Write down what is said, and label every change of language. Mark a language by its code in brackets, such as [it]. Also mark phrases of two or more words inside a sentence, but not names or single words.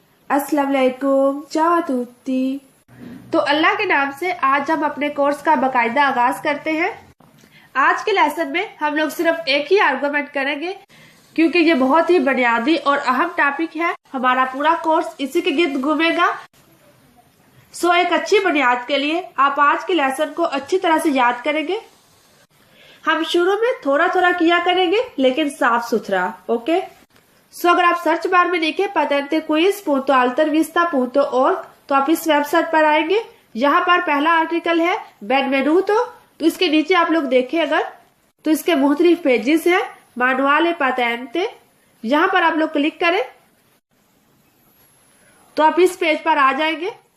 [ar] السلام علیکم, [it] ciao a tutti। [ur] تو اللہ کے نام سے آج ہم اپنے کورس کا باقاعدہ آغاز کرتے ہیں. آج کے لیسن میں ہم لوگ صرف ایک ہی آرگیومنٹ کریں گے کیونکہ یہ بہت ہی بنیادی اور اہم ٹاپک ہے. ہمارا پورا کورس اسی کے گرد گھومے گا۔ سو ایک اچھی بنیاد کے لیے آپ آج کے لیسن کو اچھی طرح سے یاد کریں گے. ہم شروع میں تھوڑا تھوڑا کیا کریں گے لیکن صاف ستھرا، اوکے. سو اگر آپ سرچ بار میں لکھے [it] patente quiz punto altarvista punto org [ur] تو آپ اس ویب سائٹ پر آئیں گے. یہاں پر پہلا آرٹیکل ہے बेनवेनुतो। تو اس کے نیچے آپ لوگ دیکھیں اگر تو اس کے مختلف پیجز ہیں. [it] manuale patente, [ur] یہاں پر آپ لوگ کلک کریں تو آپ اس پیج پر آ جائیں گے.